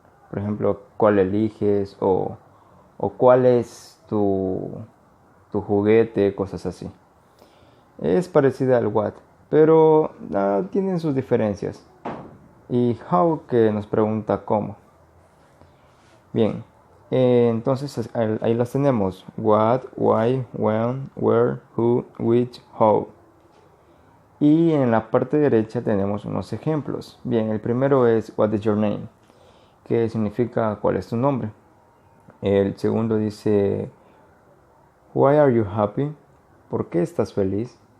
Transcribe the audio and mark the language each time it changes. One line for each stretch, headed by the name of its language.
Spanish: Por ejemplo, cuál eliges o cuál es tu juguete, cosas así. Es parecida al what, pero tienen sus diferencias. Y how, que nos pregunta cómo. Bien, entonces ahí las tenemos.
English: What, why, when, where, who, which, how.
Spanish: Y en la parte derecha tenemos unos ejemplos. Bien, el primero es
English: what is your name,
Spanish: que significa cuál es tu nombre. El segundo dice
English: why are you happy,
Spanish: ¿por qué estás feliz?